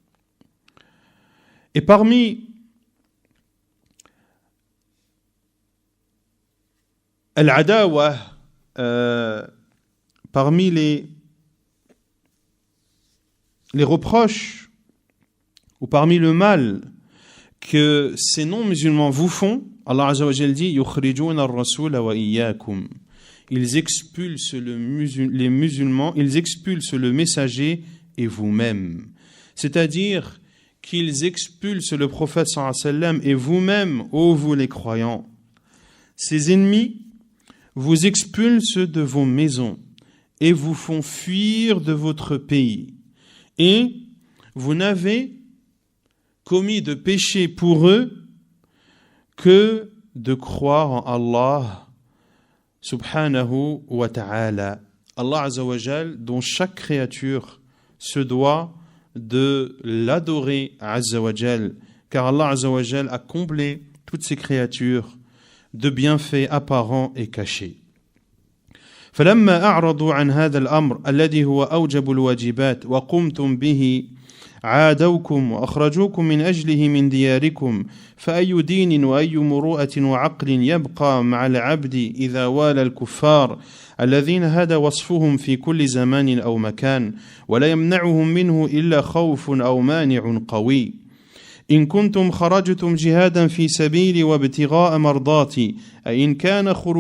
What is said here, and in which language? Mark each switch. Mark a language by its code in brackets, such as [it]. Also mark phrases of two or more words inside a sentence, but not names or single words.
[fr] Et parmi al-adawa, parmi les reproches ou parmi le mal que ces non-musulmans vous font, Allah [ar] عز وجل [fr] dit [ar] يخرجون الرسول وإياكم. [fr] Ils expulsent les musulmans, ils expulsent le messager et vous-même. C'est-à-dire qu'ils expulsent le prophète [ar] صلى الله عليه وسلم [fr] et vous-même, ô vous les croyants. Ces ennemis vous expulsent de vos maisons et vous font fuir de votre pays. Et vous n'avez commis de péché pour eux que de croire en Allah [ar] سبحانه وتعالى. [fr] Allah [ar] عز وجل, [fr] dont chaque créature se doit de l'adorer [ar] عز وجل, [fr] car Allah [ar] عز وجل [fr] a comblé toutes ces créatures de bienfaits apparents et cachés. [ar] فلما أعرضوا عن هذا الأمر الذي هو أوجب الواجبات وقمتم به عادوكم وأخرجوكم من أجله من دياركم فأي دين وأي مروءة وعقل يبقى مع العبد إذا والى الكفار الذين هذا وصفهم في كل زمان أو مكان ولا يمنعهم منه إلا خوف أو مانع قوي إن كنتم خرجتم جهادا في سبيلي وابتغاء مرضاتي أي إن كان